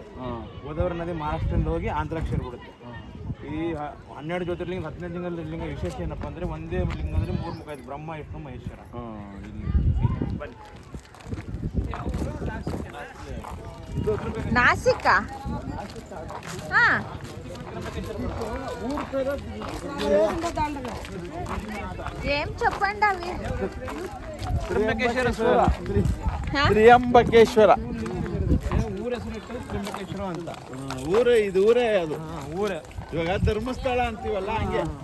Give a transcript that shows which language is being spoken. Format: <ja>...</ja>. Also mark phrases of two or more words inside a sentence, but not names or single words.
<kn>ಗೋದಾವರಿ ನದಿ ಮಹಾರಾಷ್ಟ್ರದಿಂದ ಹೋಗಿ ಆಂಧ್ರಕ್ಕೆ ಸೇರ್ಬಿಡುತ್ತೆ. ಈ 12 ಜ್ಯೋತಿರ್ಲಿಂಗ 15 ಲಿಂಗ ವಿಶೇಷ ಏನಪ್ಪ ಅಂದರೆ ಒಂದೇ ಲಿಂಗದಲ್ಲಿ 3 ಮುಖ ಇದೆ: ಬ್ರಹ್ಮ, ವಿಷ್ಣು, ಮಹೇಶ್ವರ.</kn> <te>ನಾಸಿಕ ఏం చెప్పండి అవి</te> <kn>ತ್ರಿಯಂಬಕೇಶ್ವರ ಊರ ಹೆಸರು ತ್ರಿಯಂಬಕೇಶ್ವರ ಅಂತ. ಊರೇ ಅದು. ಊರೇ ಇವಾಗ ಧರ್ಮಸ್ಥಳ ಅಂತೀವಲ್ಲ ಹಂಗೆ.</kn>